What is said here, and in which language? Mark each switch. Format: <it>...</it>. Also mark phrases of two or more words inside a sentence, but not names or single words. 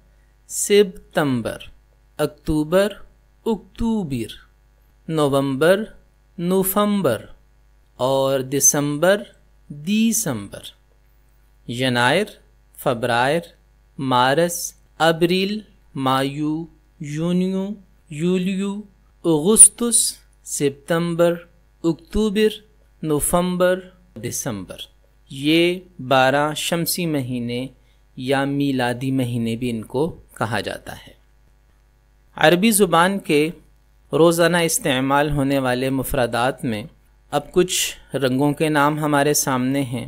<ur>سپتمبر، اکتوبر، اکتوبر، نومبر، نوفمبر اور دسمبر، دیسمبر۔ ینائر، فبرائر، مارس، ابریل، مایو، یونیو، یولیو، اگستس، سپتمبر، اکتوبر، نوفمبر، دسمبر، یہ 12 شمسی مہینے یا میلادی مہینے بھی ان کو کہا جاتا ہے۔ عربی زبان کے روزانہ استعمال ہونے والے مفردات میں اب کچھ رنگوں کے نام ہمارے سامنے ہیں۔</ur>